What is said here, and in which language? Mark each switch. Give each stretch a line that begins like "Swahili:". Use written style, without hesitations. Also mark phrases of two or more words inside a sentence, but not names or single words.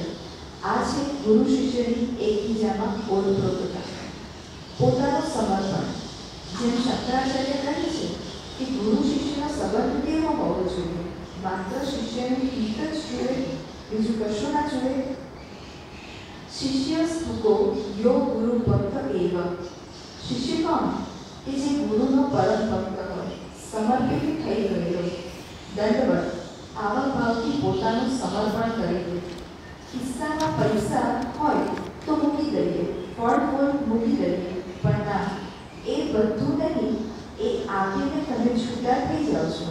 Gujarati: આ છે ગુરુ શિષ્યની એકબીજામાં ઓળખતા, પોતાનું સમર્પણ. જેમ શંકરાચાર્ય કહે છે કે ગુરુ શિષ્યનો સંબંધ કેવો હોવો જોઈએ? માત્ર શિષ્યની પીઠ જ જુએ, બીજું કશું ના જુએ.
Sanskrit: शिष्यस्तुको यो गुरु भक्त एव।
Hindi: शिष्य कौन कि
Gujarati: जे गुरुનો પરમ ભક્ત હોય, સમર્પિત થઈ ગયેલો, દંડવત આવા ભાવથી પોતાનું સમર્પણ કરી દે। કિસ્સામાં પૈસા હોય તો મૂકી દઈએ, ફળ હોય મૂકી દઈએ, પણ ના, એ બધું નહીં, એ આપીને તમે છૂટા થઈ જાઓ છો।